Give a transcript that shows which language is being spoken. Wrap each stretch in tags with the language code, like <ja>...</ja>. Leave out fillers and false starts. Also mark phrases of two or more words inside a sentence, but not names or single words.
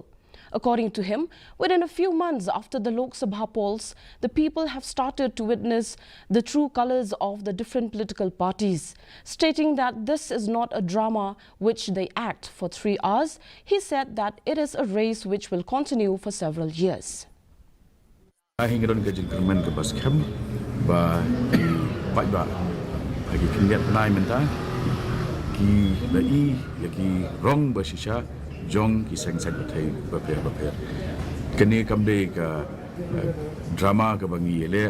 <en>According to him, within a few months after the Lok Sabha polls, the people have started to witness the true colors of the different political parties. Stating that this is not a drama which they act for 3 hours, he said that it is a race which will continue for several years.</en> <kha>Jong ki sengset batai baper kini kamde ka drama ka bangi ele</kha>